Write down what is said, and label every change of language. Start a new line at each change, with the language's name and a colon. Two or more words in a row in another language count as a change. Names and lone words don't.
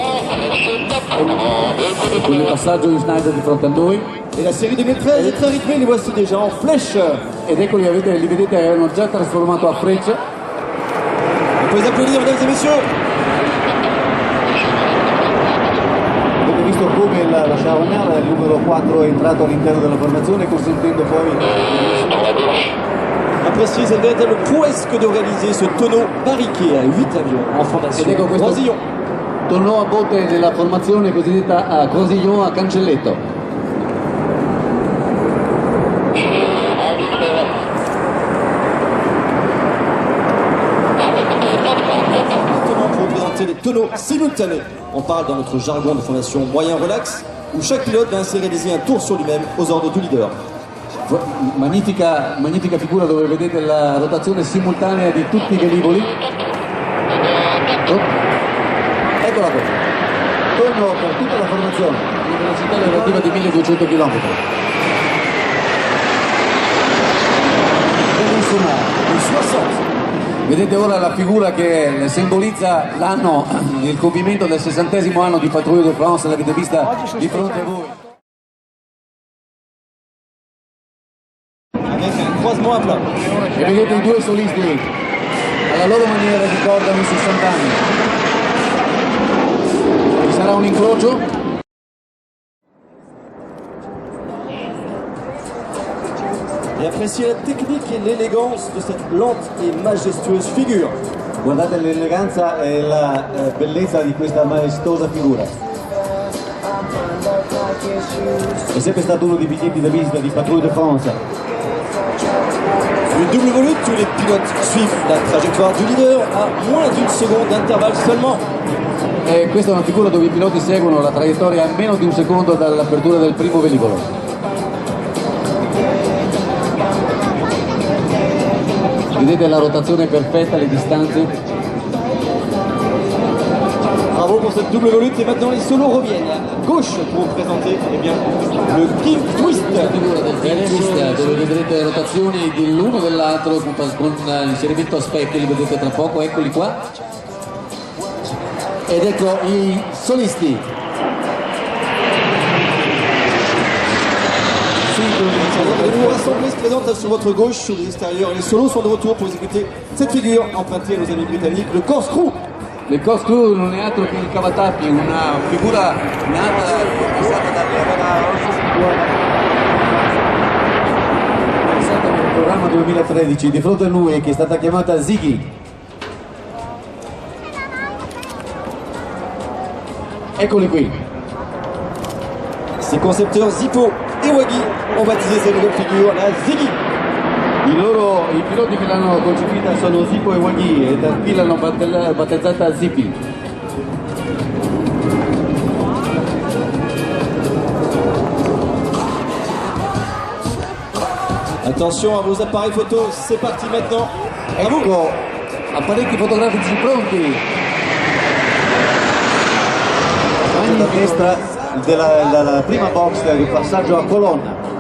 Italian: Con il passaggio di Schneider di fronte a noi.
French: Et la série 2013 est très rythmée, les voici déjà en flèche.
Italian: Ed ecco li vedete, erano già trasformato a freccia.
French: Vous pouvez applaudir, mesdames et messieurs.
Italian: Avete visto come la charognard, il numero 4, è entrato all'interno della formazione consentendo poi.
French: Appréciez cette véritable prouesse que de réaliser ce tonneau barriqué à 8 avions en formation
Italian: Ed ecco questo croisillon. tornò a botte nella formazione cosiddetta a croisillon a cancelletto.
French: Les tonneaux simultanés. On parle dans notre jargon de formation moyen relax où chaque pilote va ainsi réaliser un tour sur lui-même aux ordres du leader.
Italian: Magnifica figura dove vedete la rotazione simultanea di tutti i velivoli. Eccola qua. Torno per tutta la formazione. Una velocità relativa di 1200 km. personale. le 60. Vedete ora la figura che simbolizza l'anno, il compimento del 60° anno di Patrouille de France, l'avete vista di fronte a voi.
French: Avec un croisement à plat.
Italian: E vedete i due solisti, alla loro maniera ricordano i 60 anni. Ci sarà un incrocio.
French: Et appréciez la technique et l'élégance de cette lente et majestueuse figure.
Italian: Guardate l'eleganza e la bellezza di questa maestosa figura. È sempre stato uno dei biglietti da visita di Patrouille de France.
French: Une double volute où les pilotes suivent la trajectoire du leader à moins d'une seconde d'intervalle seulement.
Italian: E questa è una figura dove i piloti seguono la traiettoria a meno di un secondo dall'apertura del primo veicolo. Vedete la rotazione perfetta, le distanze.
French: Bravo pour cette double volute et maintenant les solos reviennent à gauche pour vous présenter eh bien, le King Twist.
Italian: La figura del twist dove vedrete rotazioni dell'uno dell'altro con l'inserimento a specchio, li vedete tra poco, eccoli qua. Ed ecco i solisti.
French: Les nouveaux rassemblés se présentent sur votre gauche, sur les extérieurs. Les solos sont de retour pour exécuter cette figure empruntée à nos amis britanniques, le corkscrew.
Italian: Il corkscrew non è altro che il cavatappi, una figura nata pensata Nel programma 2013 di fronte a lui che è stata chiamata Ziggy. Eccoli qui.
French: Ces concepteurs Zippo et Waggy ont baptisé cette nouvelle figure la Ziggy.
Italian: I piloti che l'hanno concepita sono Zippo e Waggy e da qui l'hanno battezzata Zippy.
French: Attention à vos appareils photo, c'est parti maintenant.
Italian: Ecco, apparecchi fotografici pronti. A destra della prima box del passaggio a colonna.